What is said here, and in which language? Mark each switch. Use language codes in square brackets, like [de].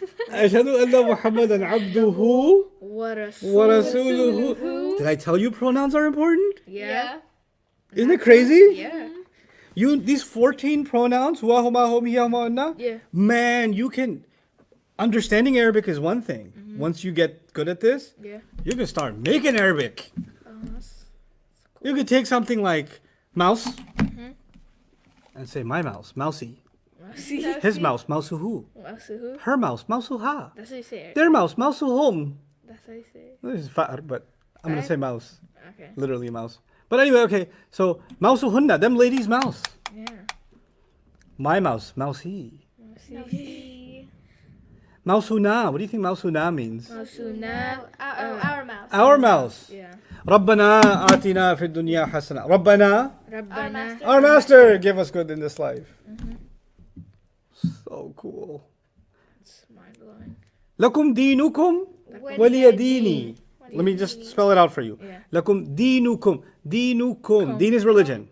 [ar] أشهد أن محمدا عبده ورسوله. [en] Did I tell you pronouns are important? Yeah. Isn't it crazy? Yeah. These 14 pronouns, huwa, huma, hum, hiya, huma, hunna, Yeah. man, you can. Understanding Arabic is one thing. Once you get good at this, Yeah. you can start making Arabic. You could take something like mouse and say my mouse, mousy. See? His mouse, mousuhu. Masuhu. Her mouse, mousuha. That's what you say. Their mouse, mousuhum. That's what you say. This is far, but I'm gonna Far? say mouse, Okay. literally mouse. But anyway, okay. So mousuhunna, them ladies' mouse. Yeah. My mouse, mousey. See? Mousuna. What do you think mousuna means? Masuna. Our mouse. Our mouse. Yeah. [ar] ربنا آتنا في الدنيا حسنة. ربنا, Rabbana. [en] our master, give us good in this life. So cool. It's mind blowing. [ar] لكم دينكم ولي ديني. [en] Let me just spell it out for you. Yeah. [ar] لكم دينكم. دينكم. [en] Deen is religion.